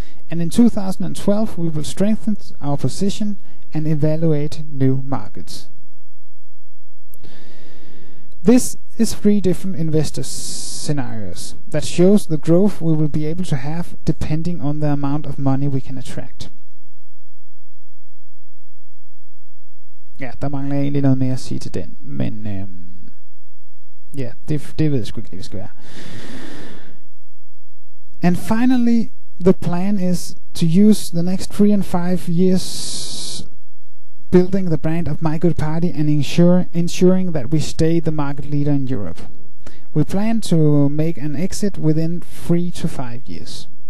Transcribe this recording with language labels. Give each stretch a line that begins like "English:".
English: And in 2012 we will strengthen our position and evaluate new markets. This is 3 different investor scenarios that shows the growth we will be able to have depending on the amount of money we can attract.
Danish: Ja, der mangler jeg egentlig noget mere at sige til den, men ja, det ved jeg sgu ikke, det skal være.
English: And finally, the plan is to use the next 3 and 5 years building the brand of My Good Party and ensuring that we stay the market leader in Europe. We plan to make an exit within 3 to 5 years.